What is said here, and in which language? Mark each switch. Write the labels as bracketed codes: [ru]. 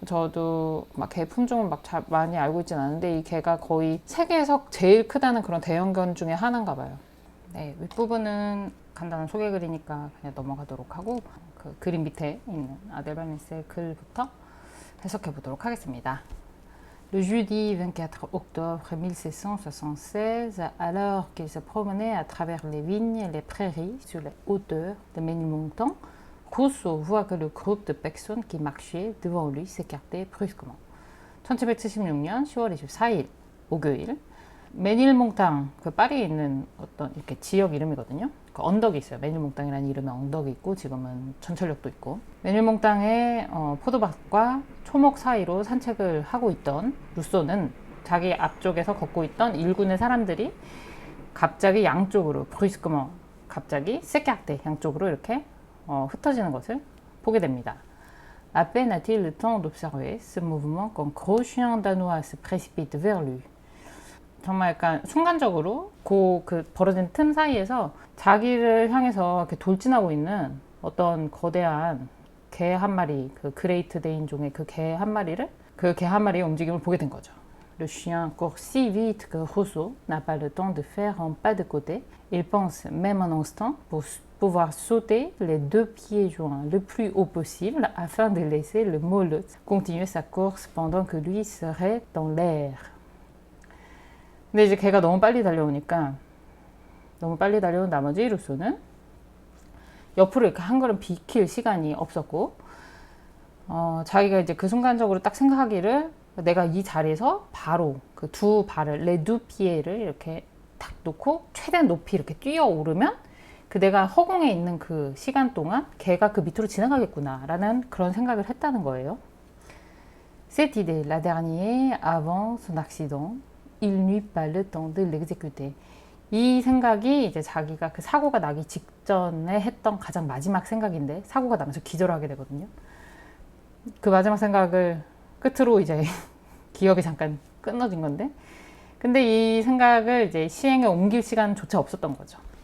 [ko] 저도 막 개 품종을 막 많이 알고 있진 않은데 이 개가 거의 세계에서 제일 크다는 그런 대형견 중에 하나인가 봐요. 네, 윗부분은 간단한 소개 글이니까 그냥 넘어가도록 하고, 그 그림 밑에 있는 아델바니스의 글부터 해석해 보도록 하겠습니다. [fr] Le jeudi 24 octobre 1676, alors qu'il se promenait à travers les vignes et les prairies sur les hauteurs de Ménilmontant, Rousseau voit que le groupe de personnes qui marchaient devant lui s'écartait brusquement. [ko] 1776년 10월 24일 목요일, 메닐몽땅, 그 파리에 있는 어떤 이렇게 지역 이름이거든요. 그 언덕이 있어요. 메닐몽땅이라는 이름의 언덕이 있고 지금은 전철역도 있고, 메닐몽땅의 포도밭과 초목 사이로 산책을 하고 있던 루소는 자기 앞쪽에서 걷고 있던 일군의 사람들이 갑자기 양쪽으로 브루스크먼, 갑자기 세카르테, 양쪽으로 이렇게 흩어지는 것을 보게 됩니다. [fr] À peine a-t-il le temps d'observer ce mouvement qu'un gros chien danois se précipite vers lui. [ko] 정말 약간 순간적으로 그 벌어진 틈 사이에서 자기를 향해서 이렇게 돌진하고 있는 어떤 거대한 개 한 마리, 그 그레이트 데인종의 그 개 한 마리를, 그 개 한 마리의 움직임을 보게 된 거죠. [fr] Le chien court si vite que Rousseau n'a pas le temps de faire un pas de côté. Il pense même un instant pour pouvoir sauter les deux pieds joints le plus haut possible afin de laisser le molosse continuer sa course pendant que lui serait dans l'air. [ko] 근데 이제 걔가 너무 빨리 달려오니까, 너무 빨리 달려온 나머지 루소는 옆으로 이렇게 한 걸음 비킬 시간이 없었고, 자기가 이제 그 순간적으로 딱 생각하기를, 내가 이 자리에서 바로 그 두 발을, 레두 피에를 이렇게 탁 놓고 최대한 높이 이렇게 뛰어오르면 그 내가 허공에 있는 그 시간 동안 걔가 그 밑으로 지나가겠구나 라는 그런 생각을 했다는 거예요. Cette idée, la dernière avant son accident, il n'eut pas le temps de l'exécuter. 이 생각이 이제 자기가 그 사고가 나기 직전에 했던 가장 마지막 생각인데, 사고가 나면서 기절하게 되거든요. 그 마지막 생각을 끝으로 이제 기억이 잠깐 끊어진 건데, 근데 이 생각을 이제 시행에 옮길 시간조차 없었던 거죠.